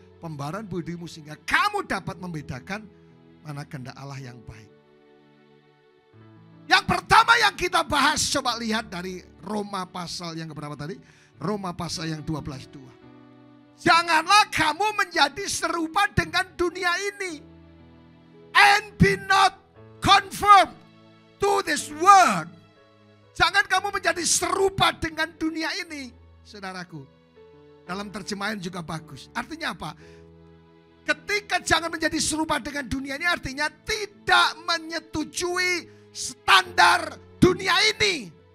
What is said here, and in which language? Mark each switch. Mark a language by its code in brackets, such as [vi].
[id] Pembaharuan budimu sehingga kamu dapat membedakan mana kehendak Allah yang baik. Yang pertama yang kita bahas, coba lihat dari Roma pasal yang keberapa tadi? Roma pasal yang 12:2. Janganlah kamu menjadi serupa dengan dunia ini. [en] And be not conformed to this world. [id] Jangan kamu menjadi serupa dengan dunia ini, saudaraku. Dalam terjemahan juga bagus. Artinya apa? Ketika jangan menjadi serupa dengan dunia ini, artinya tidak menyetujui standar dunia ini.